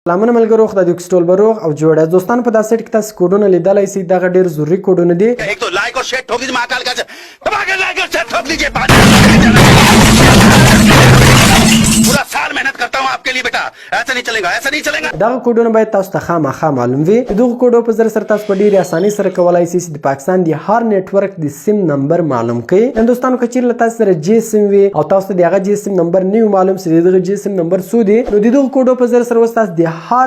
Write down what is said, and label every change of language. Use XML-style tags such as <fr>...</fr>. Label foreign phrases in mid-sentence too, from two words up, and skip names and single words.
<ps>لامن ملګرو خدای دې کستول بروغ او جوړه دوستان په داسې کې تاسو کوډونه لیدلای شئ دا ډېر ضروری کوډونه دي</ps> <hi>एक तो लाइक और शेयर ठोक दीजिए महाकाल का दबाकर लाइक और शेयर ठोक लीजिए पूरा साल मेहनत करता हूँ आपके लिए बेटा ऐसा नहीं चलेगा ऐसा नहीं चलेगा</hi> <ps>دا کوډونه باید تاسو ته خامخا معلوم وي دغه کوډو په ذریعه سره تاسو په ډیره اساني سره کولای شئ چې د پاکستان د هر نت ورک د سیم نمبر معلوم کړئ هندوستان کې چیرې تاسو سره جی سیم وي او تاسو ته دغه جی سیم نمبر نه معلوم چې دغه جی سیم نمبر څو دی نو دغه کوډو په ذریعه سره تاسو د هر</ps>